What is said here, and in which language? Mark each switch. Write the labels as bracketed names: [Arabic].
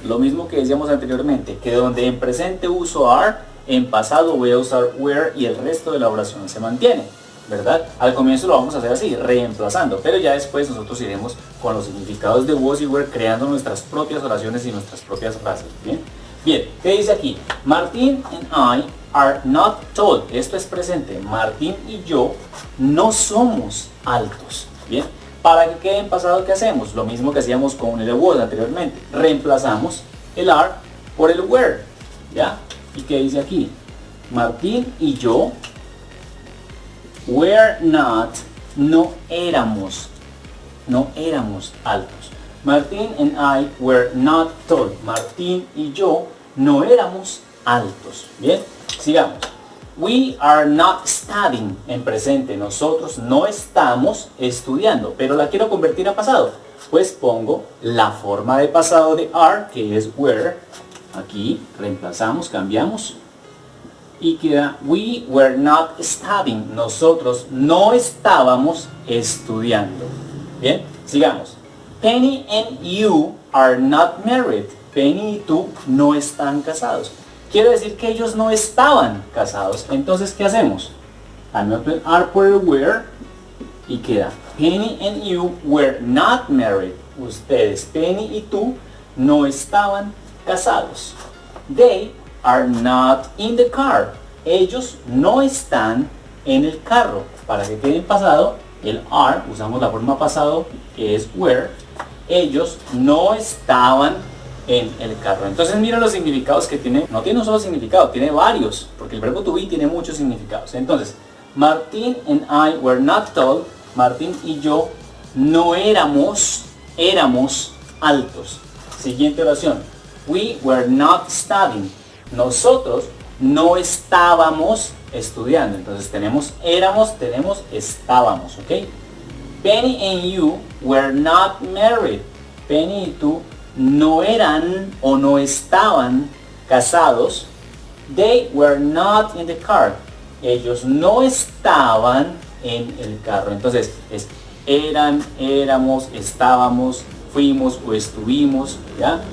[Spanish] Lo mismo que decíamos anteriormente, que donde en presente uso are, en pasado voy a usar were y el resto de la oración se mantiene, ¿verdad? Al comienzo lo vamos a hacer así, reemplazando, pero ya después nosotros iremos con los significados de was y were creando nuestras propias oraciones y nuestras propias frases. Bien, bien, ¿qué dice aquí? [English] Martín and I are not tall. [Spanish] Esto es presente. Martín y yo no somos altos. Bien, para que quede en pasado, ¿qué hacemos? Lo mismo que hacíamos con el was anteriormente. Reemplazamos el are por el were. ¿Ya? ¿Y qué dice aquí? Martín y yo were not, no éramos altos. [English] Martín and I were not tall. [Spanish] Martín y yo no éramos altos. Bien, sigamos. [English] We are not studying, [Spanish] en presente. Nosotros no estamos estudiando, pero la quiero convertir a pasado. Pues pongo la forma de pasado de are, que es were. Aquí reemplazamos, cambiamos. Y queda [English] we were not studying. [Spanish] Nosotros no estábamos estudiando. Bien, sigamos. [English] Penny and you are not married. [Spanish] Penny y tú no están casados. Quiere decir que ellos no estaban casados. Entonces, ¿qué hacemos? Anoto el are por el were y queda [English] Penny and you were not married. [Spanish] Ustedes, Penny y tú, no estaban casados. [English] They are not in the car. [Spanish] Ellos no están en el carro. Para que quede en pasado, el are, usamos la forma pasado que es were. Ellos no estaban en el carro. Entonces mira los significados que tiene. No tiene un solo significado, tiene varios, porque el verbo to be tiene muchos significados. [English] Entonces, Martín and I were not tall. [Spanish] Martín y yo no éramos altos. Siguiente oración. [English] We were not studying. [Spanish] Nosotros no estábamos estudiando. Entonces tenemos éramos, tenemos estábamos, ¿ok? [English] Penny and you were not married. [Spanish] Penny y tú no eran o no estaban casados. [English] They were not in the car. [Spanish] Ellos no estaban en el carro. Entonces es eran, éramos, estábamos, fuimos o estuvimos, ¿ya?